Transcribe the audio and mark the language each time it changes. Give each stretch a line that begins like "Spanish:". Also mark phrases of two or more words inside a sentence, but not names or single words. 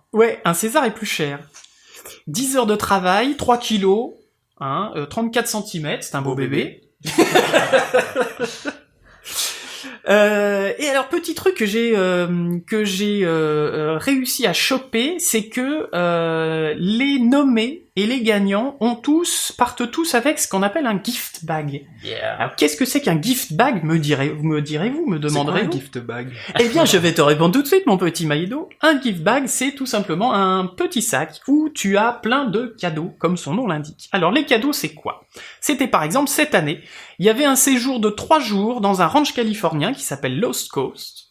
French: Ouais, un César est plus cher. 10 heures de travail, 3 kilos, 34 cm, c'est un beau bébé. Et alors petit truc que j'ai réussi à choper, c'est que les nommés et les gagnants partent tous avec ce qu'on appelle un
English: gift bag. Yeah.
French: Alors qu'est-ce que c'est qu'un
English: gift bag,
French: me demanderez-vous?
English: gift bag?
French: Eh bien, je vais te répondre tout de suite, mon petit Maïdo. Un
English: gift bag,
French: c'est tout simplement un petit sac où tu as plein de cadeaux, comme son nom l'indique. Alors, les cadeaux, c'est quoi? C'était par exemple, cette année, il y avait un séjour de 3 jours dans un ranch californien qui s'appelle Lost Coast.